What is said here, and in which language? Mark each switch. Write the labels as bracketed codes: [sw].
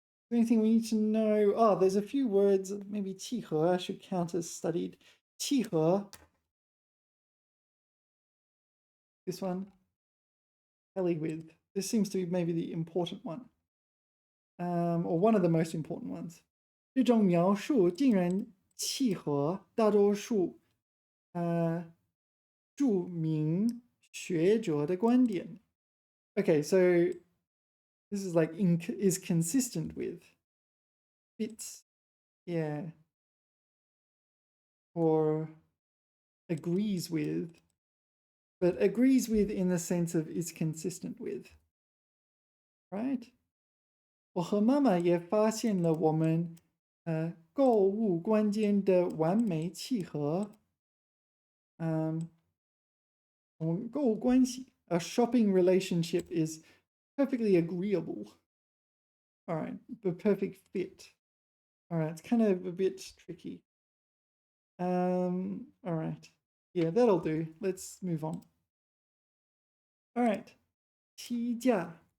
[en] Anything we need to know? Oh, there's a few words. Maybe 契合 I should count as studied. [zh] 契合. [en] This one. Tally with. This seems to be maybe the important one. Or one of the most important ones. [zh] 这种描述竟然契合大多数著名学者的观点. [en] Okay, so this is like is consistent with, fits, yeah, or agrees with, but agrees with in the sense of is consistent with, right? [zh] 我和妈妈也发现了我们购物观间的完美契合。 [en] 购物关系 a shopping relationship is perfectly agreeable. All right, the perfect fit. All right, it's kind of a bit tricky. All right. Yeah, that'll do. Let's move on. All right. 欺价.